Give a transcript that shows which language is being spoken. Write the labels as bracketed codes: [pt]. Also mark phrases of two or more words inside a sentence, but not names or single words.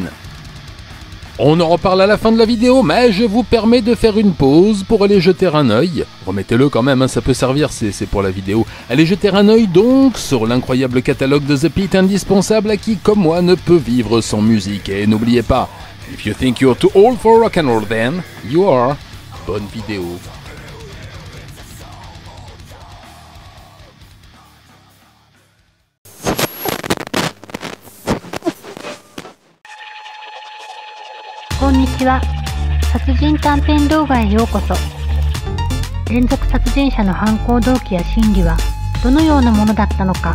[fr] On en reparle à la fin de la vidéo, mais je vous permets de faire une pause pour aller jeter un œil. Remettez-le quand même, hein, ça peut servir, c'est pour la vidéo. Allez jeter un œil donc sur l'incroyable catalogue de The Pit, indispensable à qui, comme moi, ne peut vivre sans musique. Et n'oubliez pas, [en] if you think you're too old for rock'n'roll then, you are. [fr] Bonne vidéo. [ja] こんにちは。殺人短編動画へようこそ。連続殺人者の犯行動機や心理はどのようなものだったのか。